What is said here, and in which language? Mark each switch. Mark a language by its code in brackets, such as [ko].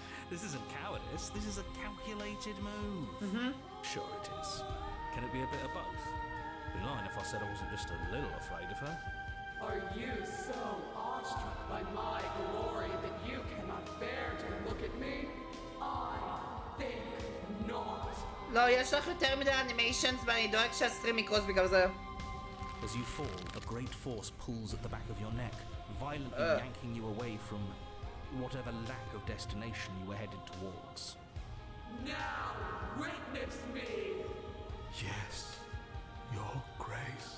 [en] This isn't cowardice, this is a calculated move. Sure it is. Can it be a bit of both? Be lying if I said I wasn't just a little afraid of her. Are you so awestruck by my glory that you cannot bear to look at me? I think not. [he] לא, יש לך יותר מדי אנימיישנס ואני דואג שהסטרים יקרוס בגלל זה. [en] As you fall, a great force pulls at the back of your neck, violently yanking you away from whatever lack of destination you were headed towards. Now, witness me! Yes, Your Grace.